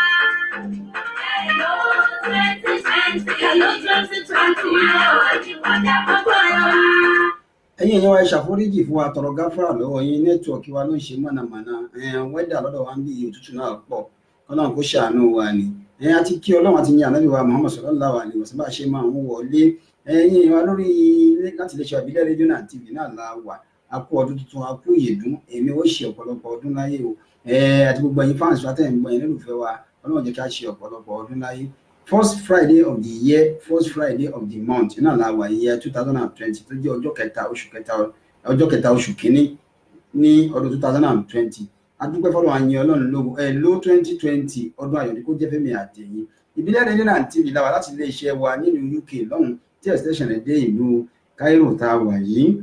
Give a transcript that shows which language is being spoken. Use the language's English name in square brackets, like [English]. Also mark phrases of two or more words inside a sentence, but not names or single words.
[English] Hello 2020. Hello 2020. [Yoruba] Ayọ̀ ni kó jẹ́ fún gbogbo wa. Ẹ̀yin èèyàn wa ẹ ṣàforíjì fún wa, tọrọ gáfárà lọ́wọ́ yín, nẹ́tíwọ̀kì wa ló ń ṣe mọ̀nàmọ́ná, wẹ́dà lọ́dọ̀ wa ń bí òtútù náà pọ̀, Ọlọ́run kó ṣàánú wa ni. Àti kí Ọlọ́run àti ní Ànábì wa Muhammad [Arabic] صلى الله عليه وسلم [Yoruba] bá ṣe máa ń wọlé. Ẹ̀yin èèyàn wa lórí láti lè ṣe Ìbílẹ̀ rédíò náà TV náà la wà. A kú ọdún tuntun, a kú ìyèdún, èmi ó ṣe ọ̀pọ̀lọpọ̀ ọdún láyé o. Àti gbogbo ẹ̀yin fáǹsì wa tẹ̀ ń gbọ́ yín lólùfẹ́ wa, Ọlọ́run jẹ́ ká ṣe ọ̀pọ̀lọpọ̀ ọdún láyé. [English] First Friday of the year, first Friday of the month [Yoruba] náà la wà year 2020 tó jẹ́ ọjọ́ kẹta oṣù kínní ní ọdún 2020. Adúpẹ́ fọ́lọ́run, a yìn Ọlọ́run lógo. Hello 2020 ọdún ayọ̀ ni kó jẹ́ fẹ́mi àtẹ̀yìn. Ìbílẹ̀ rédíò náà TV la wà láti ilé iṣẹ́ wa nílùú UK lọ́hùn tí extension rẹ̀ dé ìlú Cairo tá a wà yìí.